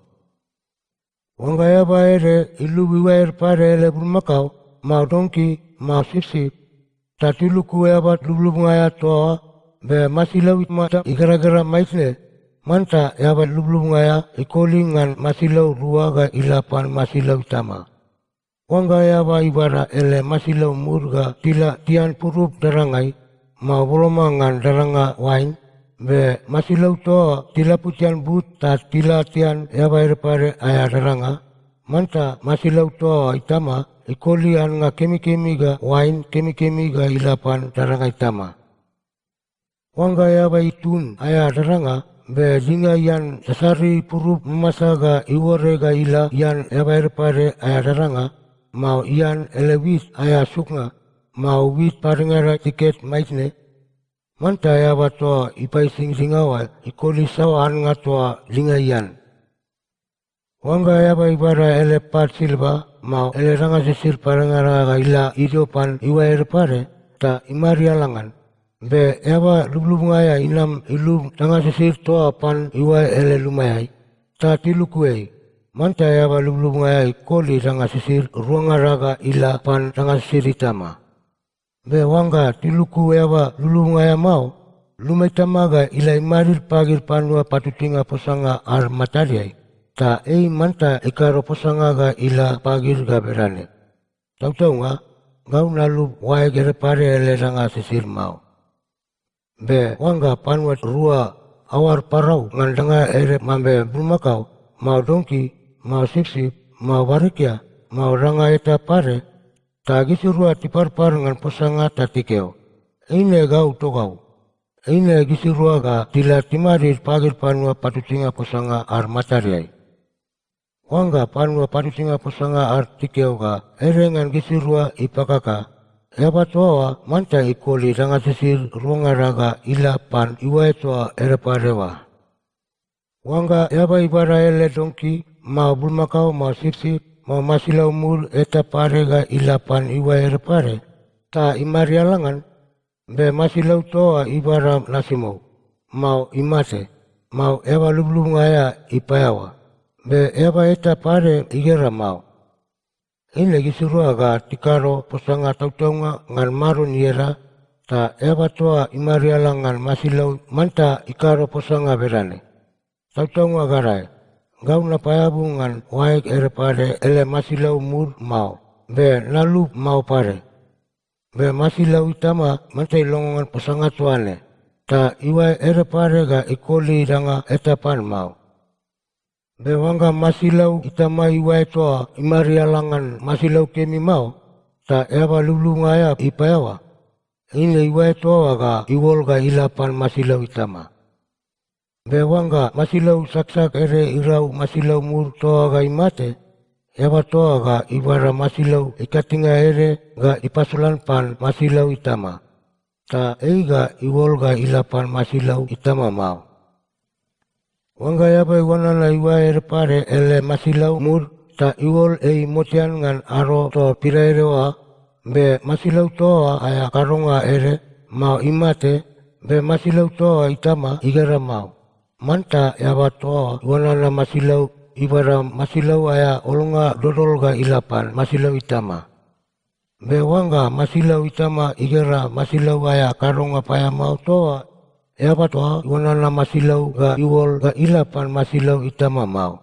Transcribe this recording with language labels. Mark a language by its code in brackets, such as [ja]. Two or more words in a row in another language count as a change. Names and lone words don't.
[ggt] Wanga yaba ere ilubi waer pare ele bulmakau, mau dongki, mau sip-sip. Tatiluku yaba lublubunga ya toa, be masilau mata igara-gara maisne. Manta yaba lublubunga ya ikoli ngan masilau rua ga ilapan masilau tama. Wanga yaba ibara ele masilau murga tila tian purup darangai, mau boloma ngan daranga wain. Be masilau toa tila putian but ta tila tian yaba ere pare aya daranga. Manta masilau toa itama ikoli an nga kemi-kemi ga wain kemi-kemi ga ilapan daranga itama. Wanga yaba itun aya daranga be dinga yan dasari purup masa ga iwore ga ila yan yaba ere pare aya daranga. Mau ian elewis aya suknga mau wis parengara tiket maisne. Manta yaba toa ipai sing-singawa ikoli sawaan nga toa lingayan. Wanga yaba ibara ele pat silba mau ele ranga sisir parengara ga ila idiopan iwa ere pare ta imari alangan. Be ewa lublungaya inam ilum tanga sisir toa pan iwai ele lumayai. Ta tilukuei. Manta ewa lublungaya koli tanga sisir ruangaraga ila pan tanga sisir itama. Be wanga tiluku ewa lublungaya mau. Lumaitamaga ila imarir pagir panua patutinga posanga ar matariai. Ta manta ikaro posanga ga ila pagir ga berane. Tahu nga, ngau nalu wae gere pare ele tanga sisir mau. Be wanga panua rua awar parau ngandanga ere mambe bulmakau mau dongki mau sipsip mau barikia mau ranga eta pare tagi surua tiparpar ngan posanga tatikeo ine gau to gau ine gisirua ga tila timarir pagir panua patutinga posanga ar matariai wanga panua patutinga posanga ar tikeo ga ere ngan gisirua ipakaka eba toa manta ikoli ranga sisir ruangaraga ila pan iwae toa ereparewa. Wanga eba ibara ele dongki mau bulmakau mau sipsip mau masilau mur eta parega ila pan iwae erepare. Ta imari alangan be masilau toa ibara nasimau mau imate mau eba lublungaya ipayawa. Be eba eta pare igera mau. Ine gisirua ga tikaro posanga tautonga ngan maron yera ta eba toa imariala ngan masilau manta ikaro posanga berane. Tautonga garai, gau na payabu ngan waik ere pare ele masilau mur mau, be nalu mau pare. Be masilau itama manta ilongongan posanga tuane, ta iwai ere pare ga ikoli ranga etapan mau. Be wanga masilau itama iwae toa imari alangan masilau kemi mau ta eba lublungaya ipayawa. Ine iwae toa ga iwol ga ilapan masilau itama. Be wanga masilau saksak ere irau masilau mur toa ga imate. Eba toa ga ibara masilau ikatinga ere ga ipasulan pan masilau itama. Ta ga iwol ga ilapan masilau itama mau. Wanga yaba iwana na iwae repare ele masilau mur ta iwol motian ngan aro to piraerewa be masilau toa aya karonga ere mau imate be masilau toa itama igara mau. Manta yaba toa iwana na masilau ibara masilau aya olonga dodol ga ilapan masilau itama. Be wanga masilau itama igara masilau aya karonga paya mau toa eba toa iwana na masilau ga iwol ga ilapan masilau itama mau.